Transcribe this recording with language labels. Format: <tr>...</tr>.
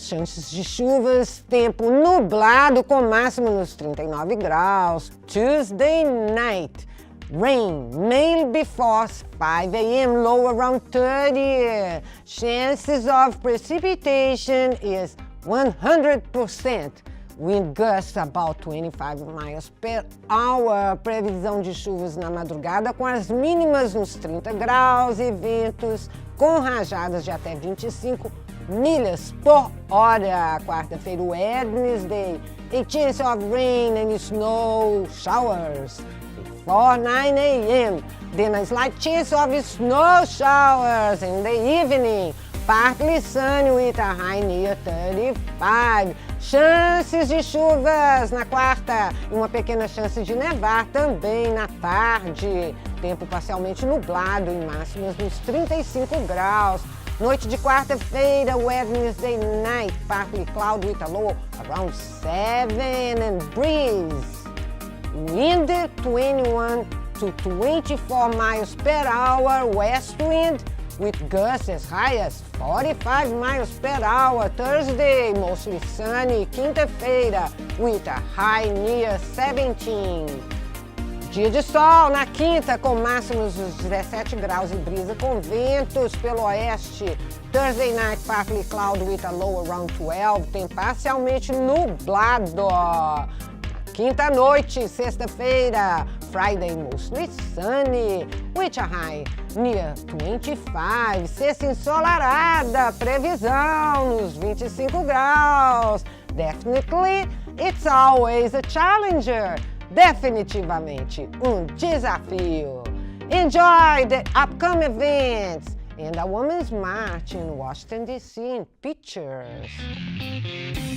<pt>Chances de chuvas, tempo nublado com máximo nos 39 graus.</pt> <en>Tuesday night, rain, mainly before 5 a.m., low around 30. Chances of precipitation is 100%. Wind gusts about 25 miles per hour.</en> <pt>Previsão de chuvas na madrugada com as mínimas nos 30 graus e ventos com rajadas de até 25 milhas por hora. Quarta-feira,</pt> <en>Wednesday. A chance of rain and snow showers before 9 a.m. Then a slight chance of snow showers in the evening. Partly sunny with a high near 35.</en> <pt>Chances de chuvas na quarta e uma pequena chance de nevar também na tarde. Tempo parcialmente nublado e máximas nos 35 graus. Noite de quarta-feira,</pt> <en>Wednesday night, partly cloudy with a low around 7 and breeze. Wind 21 to 24 miles per hour, west wind with gusts as high as 45 miles per hour. Thursday, mostly sunny.</en> <pt>Quinta-feira,</pt> <en>with a high near 17.</en> <pt>Dia de sol na quinta, com máximos dos 17 graus e brisa com ventos pelo oeste.</pt> <en>Thursday night, partly cloudy with a low around 12.</en> <pt>Tem parcialmente nublado. Quinta noite, sexta-feira,</pt> <en>Friday mostly sunny, with a high near 25. Sexta ensolarada, previsão nos 25 graus. Definitely, it's always a challenger.</en> <pt>Definitivamente desafio.</pt> <en>Enjoy the upcoming events and a women's march in Washington, D.C. in pictures.</en>